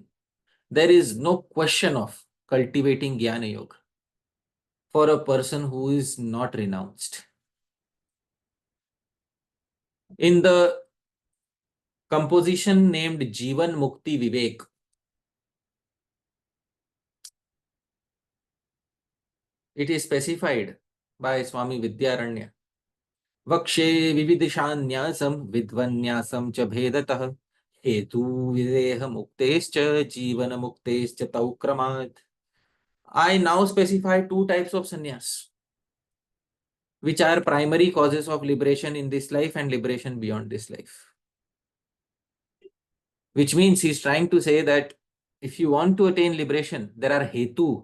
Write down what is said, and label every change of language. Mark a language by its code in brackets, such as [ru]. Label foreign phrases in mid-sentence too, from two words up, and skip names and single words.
[en] There is no question of cultivating Jnana Yoga for a person who is not renounced. In the composition named Jivan Mukti Vivek, it is specified by Swami Vidyaranya. [sa] Vakshe vividishanyasam vidvanyasam cha bhedatah hetu videha muktescha jivana muktescha taukramat. [en] I now specify two types of sannyas, which are primary causes of liberation in this life and liberation beyond this life. Which means he's trying to say that if you want to attain liberation, there are hetu.